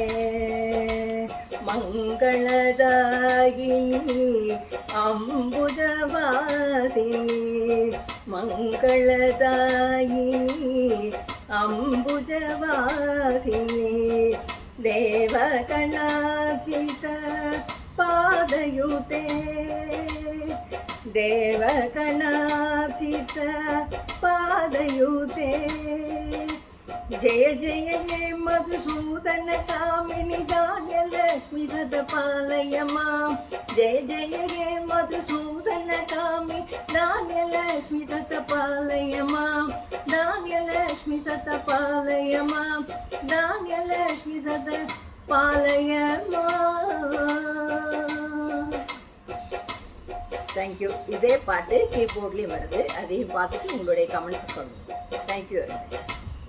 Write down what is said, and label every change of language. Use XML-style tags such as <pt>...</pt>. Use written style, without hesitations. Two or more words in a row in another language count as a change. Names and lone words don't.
<sa>मङ्गलदायिनि अम्बुजवासिनि मङ्गलदायिनि अम्बुजवासिनि देवगणार्चित पादयुते. देवगणार्चित पादयुते. जय जय हे मधुसूदन कामिनी धान्यलक्ष्मी सतपालय मां. जय जय हे मधुसूदन कामिनी धान्यलक्ष्मी सतपालय मां. धान्यलक्ष्मी सतपालय मां. धान्यलक्ष्मी सतपालय मां.</sa> <en>thank you.</en> <ta>இதே பாட்டு கீபோர்ட்லேயும் வருது, அதையும் பார்த்துட்டு உங்களுடைய கமெண்ட்ஸை சொல்லுங்கள்.</ta> <en>thank you very much.</en>